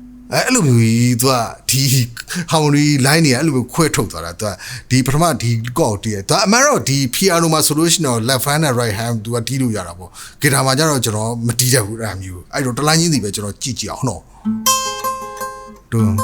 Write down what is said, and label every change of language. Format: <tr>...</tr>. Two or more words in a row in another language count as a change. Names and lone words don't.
<my>အဲ့လိုမျိုးကြီးသူကဒီ</my> <en>harmony line</en> <my>တွေအဲ့လိုမျိုးခွဲထုတ်သွားတာသူကဒီပထမ ဒီကော့တည်းသူအမှန်တော့ဒီ piano မှာဆိုလို့ရှိရင်</my> <en>left hand</en> <my>နဲ့</my> <en>right hand</en> <my>သူကတီးလို့ရတာပေါ့ဂီတာမှာကျတော့ကျွန်တော်မတီးတတ်ဘူးအဲ့လိုမျိုးအဲ့တော့တလိုင်းချင်းစီပဲကျွန်တော်ကြည့်ကြည့်အောင်နော်တို့</my>